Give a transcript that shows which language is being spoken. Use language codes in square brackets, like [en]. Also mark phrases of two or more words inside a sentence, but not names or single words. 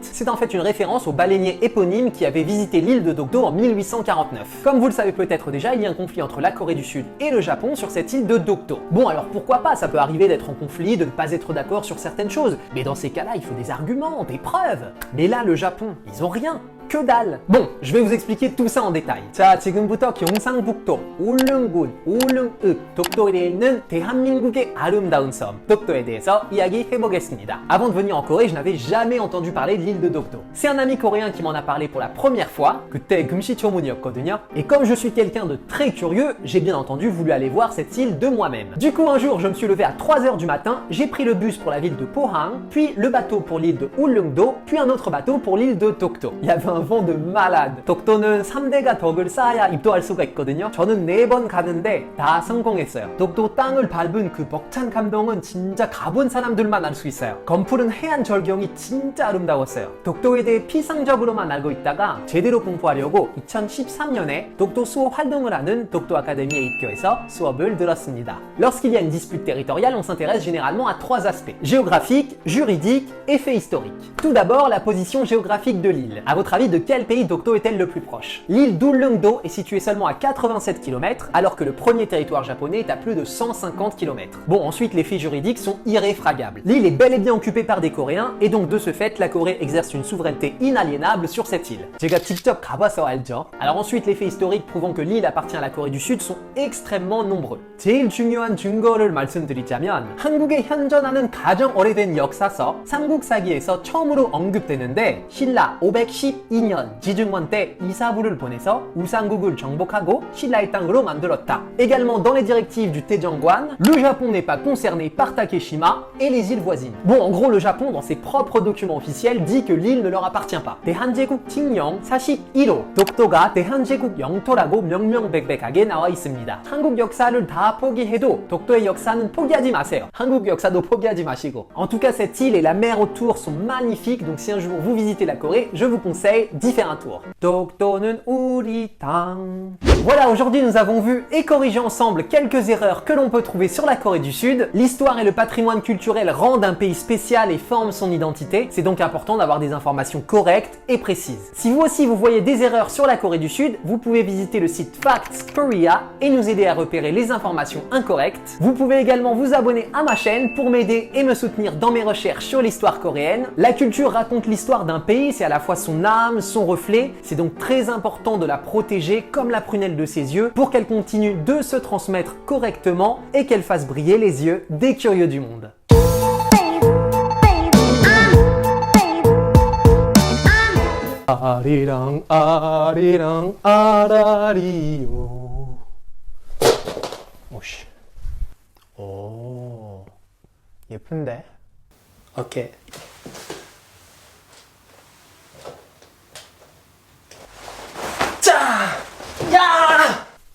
[fr] C'est en fait une référence au baleinier éponyme qui avait visité l'île de Dokdo en 1849. Comme vous le savez peut-être déjà, il y a un conflit entre la Corée du Sud et le Japon sur cette île de Dokdo. Bon, alors pourquoi pas? Ça peut arriver d'être en conflit, de ne pas être d'accord sur certaines choses. Mais dans ces cas-là, il faut des arguments, des preuves. Mais là, le Japon, ils ont rien. Que dalle! Bon, je vais vous expliquer tout ça en détail. [ko] 자, 지금부터 경상북도 울릉군, 울릉읍, 독도에 있는 대한민국의 아름다운 섬, Dokdo에 대해서 이야기해보겠습니다. [fr] Avant de venir en Corée, je n'avais jamais entendu parler de l'île de Dokdo. C'est un ami coréen qui m'en a parlé pour la première fois, [ko] 그때 금시초문이었거든요. [fr] Et comme je suis quelqu'un de très curieux, j'ai bien entendu voulu aller voir cette île de moi-même. Du coup, un jour, je me suis levé à 3h du matin, j'ai pris le bus pour la ville de Pohang, puis le bateau pour l'île de Ulleungdo, puis un autre bateau pour l'île de Dokdo. Il y avait un vent de malade. [ko] 독도는 3대가 덕을 쌓아야 입도할 수가 있거든요. 저는 4번 가는데 다 성공했어요. 독도 땅을 밟은 그 벅찬 감동은 진짜 가본 사람들만 알 수 있어요. 검푸른 해안 절경이 진짜 아름다웠어요. 독도에 대해 피상적으로만 알고 있다가 제대로 공부하려고 2013년에 독도 수호 활동을 하는 독도 아카데미에 입교해서 수업을 들었습니다. [fr] Lorsqu'il y a une dispute territoriale, on s'intéresse généralement à 3 aspects. Géographique, juridique et fait historique. Tout d'abord, la position géographique de l'île. À votre avis, avis, de quel pays Dokdo est-elle le plus proche? L'île d'Ullungdo est située seulement à 87 km, alors que le premier territoire japonais est à plus de 150 km. Bon, ensuite, les faits juridiques sont irréfragables. L'île est bel et bien occupée par des Coréens, et donc de ce fait, la Corée exerce une souveraineté inaliénable sur cette île. [ko] 제가 직접 가봐서 알죠. [fr] Alors ensuite, les faits historiques prouvant que l'île appartient à la Corée du Sud sont extrêmement nombreux. [ko] 제일 중요한 증거를 말씀드리자면 한국에 현존하는 가장 오래된 역사서 삼국사기에서 처음으로 언급되는데 신라 512년 지중원 때 이사부를 보내서 우상국을 정복하고 신라의 땅으로 만들었다. [fr] Également dans les directives du Taejongwan, le Japon n'est pas concerné par Takeshima et les îles voisines. Bon, en gros, le Japon, dans ses propres documents officiels, dit que l'île ne leur appartient pas. [ko] 대한제국 칙령 41호 독도가 대한제국 영토라고 명명백백하게 나와 있습니다. 한국 역사를 다 포기해도 독도의 역사는 포기하지 마세요. 한국 역사도 포기하지 마시고. [fr] En tout cas, cette île et la mer autour sont magnifiques, donc si un jour vous visitez la Corée, je vous conseille d'y faire un tour. [ko] 독도는 우리 땅. [fr] Voilà, aujourd'hui nous avons vu et corrigé ensemble quelques erreurs que l'on peut trouver sur la Corée du Sud. L'histoire et le patrimoine culturel rendent un pays spécial et forment son identité. C'est donc important d'avoir des informations correctes et précises. Si vous aussi vous voyez des erreurs sur la Corée du Sud, vous pouvez visiter le site Facts Korea et nous aider à repérer les informations incorrectes. Vous pouvez également vous abonner à ma chaîne pour m'aider et me soutenir dans mes recherches sur l'histoire coréenne. La culture raconte l'histoire d'un pays, c'est à la fois son âme, son reflet. C'est donc très important de la protéger comme la prunelle de ses yeux pour qu'elle continue de se transmettre correctement et qu'elle fasse briller les yeux des curieux du monde. [ko] 아리랑 아리랑 아라리요. 오씨. 오. 예쁜데? 오케이. 자! 야!